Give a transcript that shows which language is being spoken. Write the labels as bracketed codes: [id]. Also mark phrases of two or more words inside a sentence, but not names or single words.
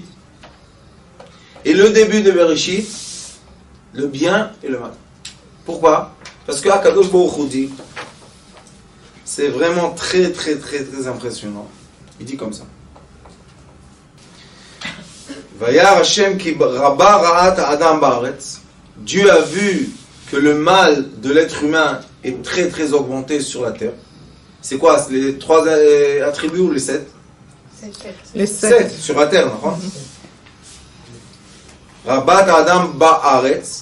[fr] Et le début de Bereshit, le bien et le mal. Pourquoi? Parce que [he] הקדוש ברוך הוא [fr] dit, c'est vraiment très très très très impressionnant. Il dit comme ça. [he] וירא השם כי רבה רעת אדם בארץ. [fr] Dieu a vu que le mal de l'être humain est très très augmenté sur la terre. C'est quoi? C'est les 3 attributs ou les 7? Les 7 sur la terre, non? [he] רבת אדם בארץ.